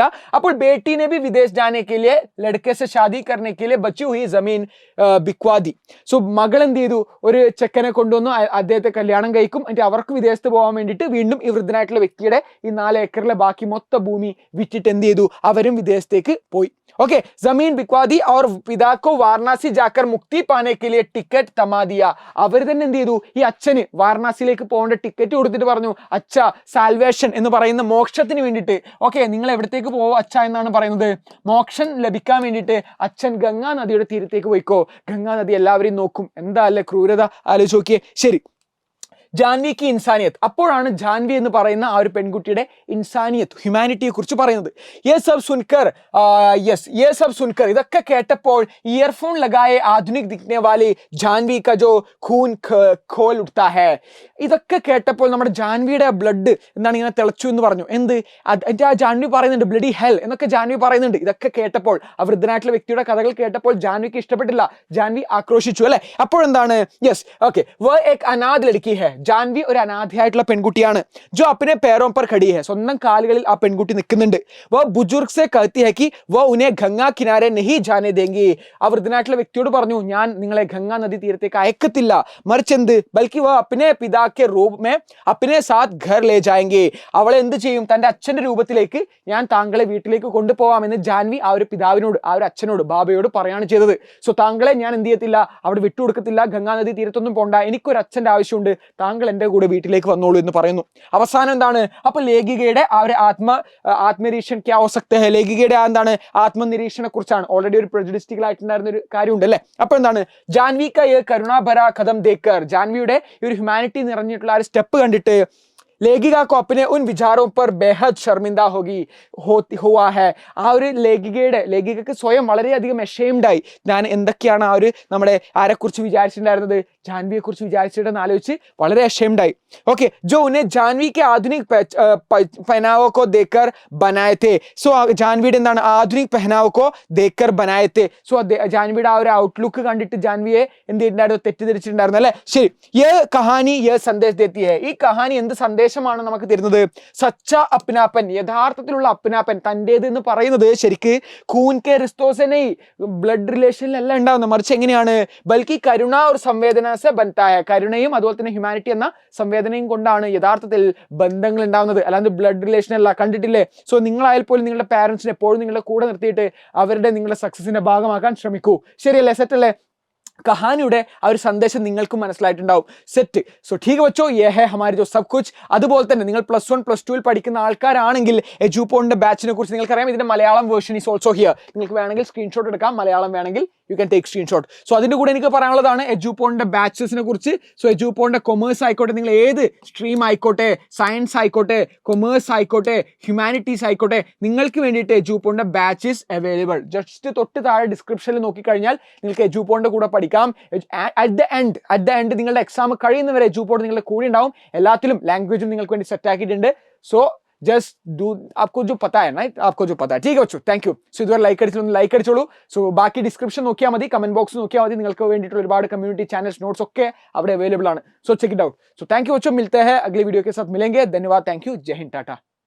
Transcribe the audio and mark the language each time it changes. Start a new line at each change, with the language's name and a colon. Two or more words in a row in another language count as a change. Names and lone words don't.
Hindi: അപ്പോൾ बेटी ने भी विदेश जाने के लिए लड़के से शादी करने के लिए बची हुई जमीन बिकवा दी.
Malayalam: സോ മകൾ എന്ത് ചെയ്തു, ഒരു ചെക്കനെ കൊണ്ടുവന്നു, അദ്ദേഹത്തെ കല്യാണം കഴിക്കും, എന്നിട്ട് അവർക്ക് വിദേശത്ത് പോകാൻ വേണ്ടിയിട്ട് വീണ്ടും ഈ വൃദ്ധനായിട്ടുള്ള വ്യക്തിയുടെ ഈ 4 ഏക്കറിലെ ബാക്കി മൊത്ത ഭൂമി വിറ്റിട്ട് എന്ത് ചെയ്തു, അവരും വിദേശത്തേക്ക് പോയി.
Hindi: ओके, जमीन बिकवा दी और पिता को वाराणसी जाकर मुक्ति पाने के लिए टिकट थमा दिया.
Malayalam: അവർ തന്നെ എന്ത് ചെയ്തു, ഈ അച്ഛന് വാരണാസിയിലേക്ക് പോകേണ്ട ടിക്കറ്റ് കൊടുത്തിട്ട് പറഞ്ഞു, അച്ഛ സാൽവേഷൻ എന്ന് പറയുന്ന മോക്ഷത്തിന് വേണ്ടിയിട്ട്, ഓക്കെ നിങ്ങൾ എവിടത്തേക്ക് പോവോ അച്ഛ എന്നാണ് പറയുന്നത്, മോക്ഷം ലഭിക്കാൻ വേണ്ടിയിട്ട് അച്ഛൻ ഗംഗാ നദിയുടെ തീരത്തേക്ക് പോയിക്കോ, ഗംഗാ നദി എല്ലാവരെയും നോക്കും. എന്താ അല്ലേ ക്രൂരത, ആലോചിച്ച് നോക്കിയേ. ശരി, ജാൻവി
Hindi: की इंसानियत.
Malayalam: അപ്പോഴാണ് ജാൻവി എന്ന് പറയുന്ന ആ ഒരു പെൺകുട്ടിയുടെ ഇൻസാനിയത്ത്, ഹ്യൂമാനിറ്റിയെ കുറിച്ച് പറയുന്നത്.
Hindi: ये सब सुनकर
Malayalam: ഇതൊക്കെ കേട്ടപ്പോൾ
Hindi: ഇയർഫോൺ लगाए आधुनिक दिखने वाली ജാൻവി का जो खून खोल उठता है.
Malayalam: ഇതൊക്കെ കേട്ടപ്പോൾ നമ്മുടെ ജാൻവിയുടെ ബ്ലഡ് എന്താണ് ഇങ്ങനെ തിളച്ചു എന്ന് പറഞ്ഞു. എന്ത് ആ ജാൻവി പറയുന്നുണ്ട്,
English: bloody hell
Malayalam: എന്നൊക്കെ ജാൻവി പറയുന്നുണ്ട്. ഇതൊക്കെ കേട്ടപ്പോൾ ആ വൃദ്ധനായിട്ടുള്ള വ്യക്തിയുടെ കഥകൾ കേട്ടപ്പോൾ ജാൻവിക്ക് ഇഷ്ടപ്പെട്ടില്ല, ജാൻവി ആക്രോശിച്ചു അല്ലെ.
Hindi: അപ്പോഴെന്താണ്,
English: yes okay,
Hindi: वो एक अनाथ लड़की है.
Malayalam: ജാൻവി ഒരു അനാഥയായിട്ടുള്ള പെൺകുട്ടിയാണ്.
Hindi: जो अपने पैरों पर खड़ी है.
Malayalam: സ്വന്തം കാലുകളിൽ ആ പെൺകുട്ടി നിൽക്കുന്നുണ്ട്.
Hindi: वो बुजुर्ग से कहती है कि वो उन्हें गंगा किनारे नहीं जाने देंगे.
Malayalam: ആ വൃദ്ധനായിട്ടുള്ള വ്യക്തിയോട് പറഞ്ഞു, ഞാൻ നിങ്ങളെ ഗംഗാ നദി തീരത്തേക്ക് അയക്കത്തില്ല, മറിച്ച് എന്ത്,
Hindi: बल्कि वो अपने पिता के रूप में अपने साथ घर ले जाएंगे.
Malayalam: അവളെ എന്ത് ചെയ്യും, തന്റെ അച്ഛന്റെ രൂപത്തിലേക്ക് ഞാൻ താങ്കളെ വീട്ടിലേക്ക് കൊണ്ടുപോകാമെന്ന് ജാൻവി ആ ഒരു പിതാവിനോട്, ആ ഒരു അച്ഛനോട്, ബാബയോട് പറയാണ് ചെയ്തത്. സോ താങ്കളെ ഞാൻ എന്ത് ചെയ്യത്തില്ല, അവിടെ വിട്ടുകൊടുക്കത്തില്ല, ഗംഗാ നദി തീരത്തൊന്നും പോണ്ട, എനിക്കൊരു അച്ഛന്റെ ആവശ്യമുണ്ട്, താങ്കൾ എൻ്റെ കൂടെ വീട്ടിലേക്ക് വന്നോളൂ എന്ന് പറയുന്നു. അവസാനം എന്താണ്, അപ്പൊ ലേഖികയുടെ ആ ഒരു
Hindi: आत्मनिरीक्षण क्या हो सकता है,
Malayalam: ലേഖികയുടെ എന്താണ് ആത്മനിരീക്ഷണെ കുറിച്ചാണ്. ഓൾറെഡി ഒരു പ്രജുഡിസ്റ്റിക്കൽ ആയിട്ടുണ്ടായിരുന്ന ഒരു കാര്യമുണ്ട് അല്ലെ. അപ്പൊ എന്താണ്,
Hindi: ജാൻവി का ये करुणाभरा कदम देखकर,
Malayalam: ജാൻവിയുടെ ഒരു ഹ്യൂമാനിറ്റി നിറഞ്ഞിട്ടുള്ള ആ ഒരു സ്റ്റെപ്പ് കണ്ടിട്ട്
Hindi: लेखिका को अपने उन विचारों पर बेहद शर्मिंदा हुआ है.
Malayalam: ആ ഒരു ലേഖികക്ക് സ്വയം വളരെയധികം അഷെയിംഡായി. ഞാൻ എന്തൊക്കെയാണ് ആ ഒരു നമ്മുടെ ആരെക്കുറിച്ച് വിചാരിച്ചിട്ടുണ്ടായിരുന്നത്, ജാൻവിയെ കുറിച്ച് വിചാരിച്ചിട്ടെന്ന് ആലോചിച്ച് വളരെ അഷെയിംഡായി. ഓക്കെ,
Hindi: जो उन्हें जानवी के आधुनिक पहनावों को देखकर बनाए थे.
Malayalam: സോ ജാൻവിയുടെ എന്താണ്
Hindi: आधुनिक पहनावों को देखकर बनाए थे.
Malayalam: സോ ജാൻവിയുടെ ആ ഒരു ഔട്ട്ലുക്ക് കണ്ടിട്ട് ജാൻവിയെ എന്ത് ചെയ്തിട്ടുണ്ടായിരുന്നു, തെറ്റിദ്ധരിച്ചിട്ടുണ്ടായിരുന്നു അല്ലെ.
Hindi: ശരി, ये कहानी ये संदेश देती है.
Malayalam: ഈ കഹാനി എന്ത് സന്ദേശമാണ് നമുക്ക് തരുന്നത്,
Hindi: सच्चा अपनापन,
Malayalam: യഥാർത്ഥത്തിലുള്ള അപ്നാപ്പൻ, തൻ്റേത് എന്ന് പറയുന്നത് ശരിക്ക്
Hindi: खून के रिश्तों से,
Malayalam: ബ്ലഡ് റിലേഷനിലല്ല ഉണ്ടാവുന്നത്, മറിച്ച് എങ്ങനെയാണ്,
Hindi: बल्कि करुणा ओरु संवेदना से बनता है.
Malayalam: കരുണയും അതുപോലെ തന്നെ ഹ്യൂമാനിറ്റി എന്ന സംവേദനയും കൊണ്ടാണ് യഥാർത്ഥത്തിൽ ബന്ധങ്ങൾ ഉണ്ടാവുന്നത്, അല്ലാതെ
English: blood relation
Malayalam: അല്ല. കണ്ടിട്ടില്ലേ? സോ നിങ്ങളായാൽ പോലും നിങ്ങളുടെ പാരന്റ്സിനെ എപ്പോഴും നിങ്ങളുടെ കൂടെ നിർത്തിയിട്ട് നിങ്ങളുടെ സക്സസിന്റെ ഭാഗമാക്കാൻ ശ്രമിക്കൂ. ശരിയല്ലേ? സെറ്റ് അല്ലേ? കഹാനിയുടെ ആ ഒരു സന്ദേശം നിങ്ങൾക്കും മനസ്സിലായിട്ടുണ്ടാവും. സെറ്റ്.
Hindi: സോ ठीक बच्चों, ये है हमारे जो सब कुछ.
Malayalam: അതുപോലെ തന്നെ നിങ്ങൾ +1 +2 പഠിക്കുന്ന ആൾക്കാരാണെങ്കിൽ എജുപോണിന്റെ ബാച്ചിനെ കുറിച്ച് നിങ്ങൾക്കറിയാം. ഇതിന്റെ മലയാളം
English: version is also here.
Malayalam: നിങ്ങൾക്ക് വേണമെങ്കിൽ സ്ക്രീൻഷോട്ട് എടുക്കാം, മലയാളം വേണമെങ്കിൽ
English: you can take screenshot.
Malayalam: സോ അതിന്റെ കൂടെ എനിക്ക് പറയാനുള്ളതാണ് എജുപോണിന്റെ ബാച്ചസിനെ കുറിച്ച്. സോ എജുപോണിന്റെ കൊമേഴ്സ് ആയിക്കോട്ടെ, നിങ്ങൾ ഏത് സ്ട്രീം ആയിക്കോട്ടെ, സയൻസ് ആയിക്കോട്ടെ, കൊമേഴ്സ് ആയിക്കോട്ടെ, ഹ്യൂമാനിറ്റീസ് ആയിക്കോട്ടെ, നിങ്ങൾക്ക് വേണ്ടിയിട്ട് എജുപോണിന്റെ
English: batches available.
Malayalam: ജസ്റ്റ് തൊട്ട് താഴെ ഡിസ്ക്രിപ്ഷനിൽ നോക്കിക്കഴിഞ്ഞാൽ നിങ്ങൾക്ക് എജുപോണിന്റെ കൂടെ പഠിക്കാം.
English: at the end
Malayalam: നിങ്ങളുടെ എക്സാം കഴിയുന്നവരെ എജുപോഡ് നിങ്ങളുടെ കൂടെ ഉണ്ടാവും. എല്ലാത്തിലും ലാംഗ്വേജും നിങ്ങൾക്ക് വേണ്ടി സെറ്റ് ആക്കിയിട്ടുണ്ട്.
English: so just do
Hindi: आपको जो पता है ना, आपको जो पता है. ठीक है बच्चों,
English: thank you.
Malayalam: സോ ഇതുവരെ ലൈക്ക് അടിച്ചോളൂ. സോ ബാക്കി ഡിസ്ക്രിപ്ഷൻ നോക്കിയാൽ മതി,
English: comment box
Malayalam: നോക്കിയാൽ മതി. നിങ്ങൾക്ക് വേണ്ടിയിട്ട് ഒരുപാട്
English: community channels notes
Malayalam: ഒക്കെ അവിടെ അവൈലബിൾ ആണ്.
English: so check it out. so thank you
Hindi: बच्चों, मिलते हैं अगली वीडियो के साथ. मिलेंगे. धन्यवाद,
English: thank you,
Hindi: जय हिंद, टाटा.